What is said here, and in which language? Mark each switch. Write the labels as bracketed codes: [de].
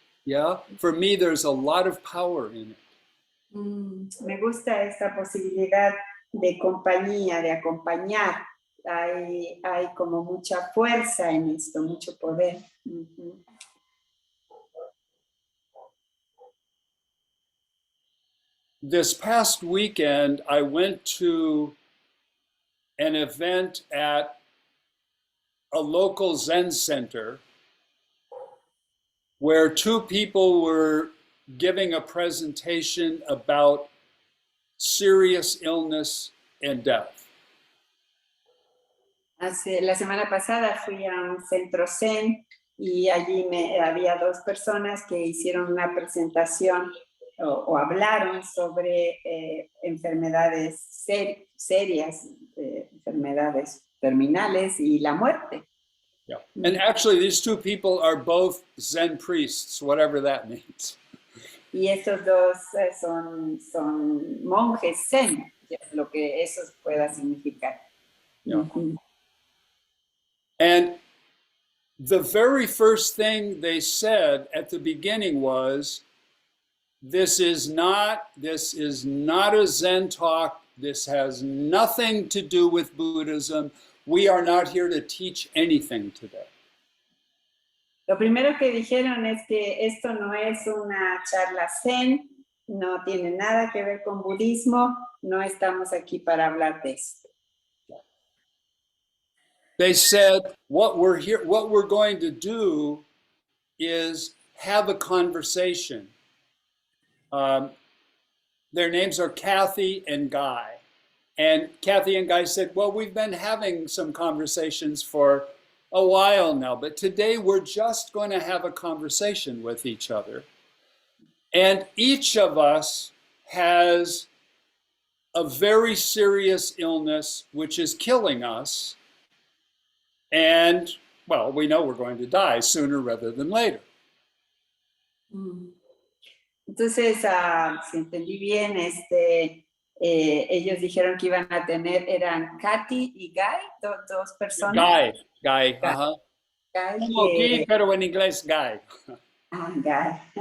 [en] Yeah, for me there's a lot of power in it. [es] Me gusta esta posibilidad de compañía, de acompañar. Hay como mucha fuerza en esto, mucho poder. Ujú. [en] This past weekend, I went to an event at a local Zen center where two people were giving a presentation about serious illness and death. [es] La semana pasada fui a un centro Zen y allí había dos personas que hicieron una presentación o hablaron sobre enfermedades serias, enfermedades terminales y la muerte. Yeah. [en] And actually, these two people are both Zen priests, whatever that means. [es] Y estos dos son monjes Zen, lo que eso pueda significar. Yeah. [en] And the very first thing they said at the beginning was, this is not a Zen talk. This has nothing to do with Buddhism. We are not here to teach anything today. [es] Lo primero que dijeron es que esto no es una charla Zen, no tiene nada que ver con budismo, no estamos aquí para hablar de esto. [en] They said, what we're going to do is have a conversation. Their names are Kathy and Guy. And Kathy and Guy said, well, we've been having some conversations for a while now, but today we're just going to have a conversation with each other. And each of us has a very serious illness which is killing us. And, well, we know we're going to die sooner rather than later. [es] Entonces, si entendí bien, ellos dijeron que iban a tener, eran Katy y Guy, dos personas. Guy. Uh-huh. Guy Como Guy, pero en inglés Guy. Guy.